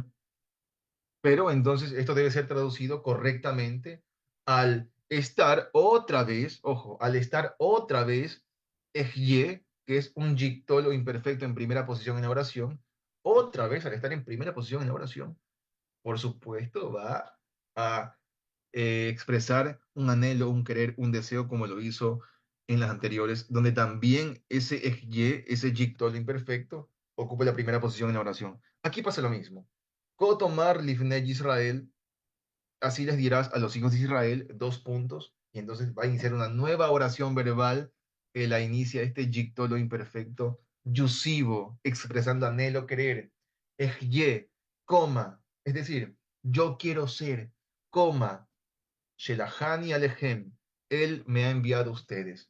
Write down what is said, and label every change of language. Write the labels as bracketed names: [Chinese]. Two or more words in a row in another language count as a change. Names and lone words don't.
[Spanish] Pero entonces esto debe ser traducido correctamente al estar otra vez, ojo, al estar otra vez ejye, que es un yictolo imperfecto en primera posición en la oración, otra vez al estar en primera posición en la oración, por supuesto va a expresar un anhelo, un querer, un deseo, como lo hizo en las anteriores, donde también ese ejye, ese yictol imperfecto, ocupa la primera posición en la oración. Aquí pasa lo mismo. [Hebrew] כה תאמר לבני ישראל, [Spanish] así les dirás a los hijos de Israel, dos puntos, y entonces va a iniciar una nueva oración verbal que la inicia este yictolo imperfecto, yusivo, expresando anhelo, querer, ejye, coma, es decir, yo quiero ser, coma, [Hebrew] שלחני אליכם, [Spanish] él me ha enviado a ustedes.